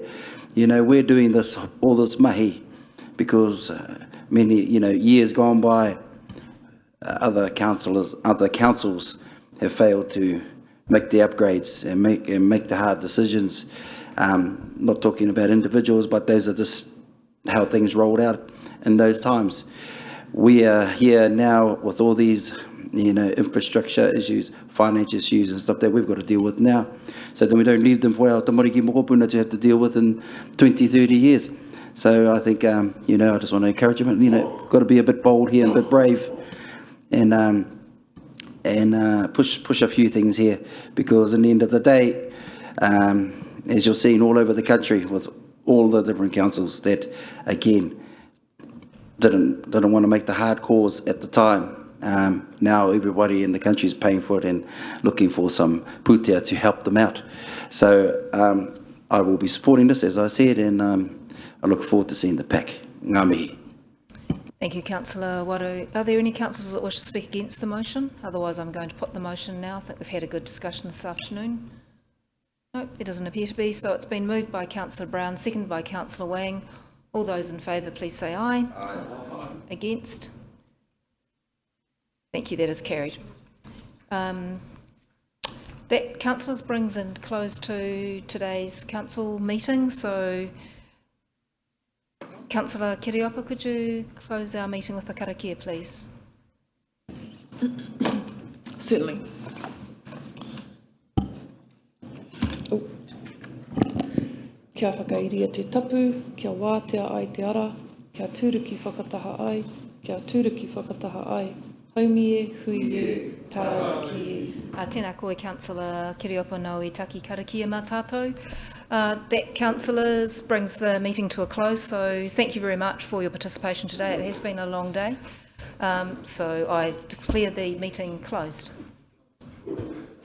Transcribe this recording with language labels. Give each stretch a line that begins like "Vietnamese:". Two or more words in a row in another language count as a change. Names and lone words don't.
English: You know, we're doing all this mahi because many, you know, years gone by, other councils have failed to make the upgrades and make the hard decisions. Not talking about individuals, but those are just how things rolled out in those times. We are here now with all these, you know, infrastructure issues, finance issues and stuff that we've got to deal with now. So then we don't leave them for our
Māori: tamariki mokopuna
English: to have to deal with in 20, 30 years. So I think, you know, I just want to encourage them, you know, got to be a bit bold here and a bit brave, and push a few things here, because in the end of the day, as you're seeing all over the country with all the different councils that, again, didn't want to make the hard calls at the time, Now everybody in the country is paying for it and looking for some pūtea to help them out. So I will be supporting this, as I said, and I look forward to seeing the pack.
Māori: Ngā mihi.
English: Thank you, Councillor Waru. Are there any councillors that wish to speak against the motion? Otherwise, I'm going to put the motion now. I think we've had a good discussion this afternoon. No, it doesn't appear to be. So it's been moved by Councillor Brown, seconded by Councillor Wang. All those in favour, please say aye. Aye. Against? Thank you, that is carried. That, councillors, brings in close to today's council meeting. So, Councillor Kiriopa, could you close our meeting with the karakia, please? Certainly.
Māori: Kia whakairia te tapu, kia wātea ai te ara, kia tūruki whakataha ai, kia tūruki whakataha ai, haumi e, hui e, tāra ki e. Tēnā koe, Councillor Kiriopa, no I taki karakia mā tātou.
English: That, councillors, brings the meeting to a close, so thank you very much for your participation today. It has been a long day, so I declare the meeting closed.